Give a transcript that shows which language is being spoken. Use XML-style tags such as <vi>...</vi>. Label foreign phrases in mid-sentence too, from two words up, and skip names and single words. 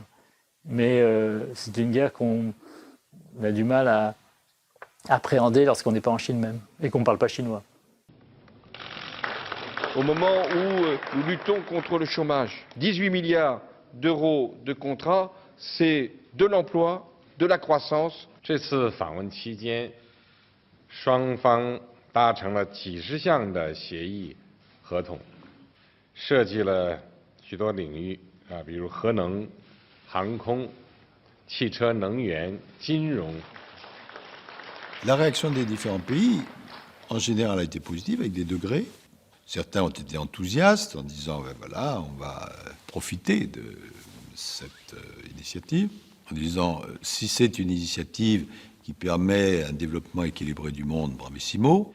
<fr>Mais c'est une guerre qu'on a du mal à appréhender lorsqu'on n'est pas en Chine même et qu'on ne parle pas chinois. Au moment où nous luttons contre le chômage, 18 milliards d'euros de contrats, c'est de l'emploi, de la croissance.</fr> <zh>这次访问期间，双方达成了几十项的协议合同，涉及了许多领域比如核能、航空、汽车能源、金融。</zh> <fr>La réaction des différents pays, en général, a été positive, avec des degrés. Certains ont été enthousiastes en disant voilà, on va profiter de cette initiative, en disant si c'est une initiative qui permet un développement équilibré du monde, bravissimo.</fr>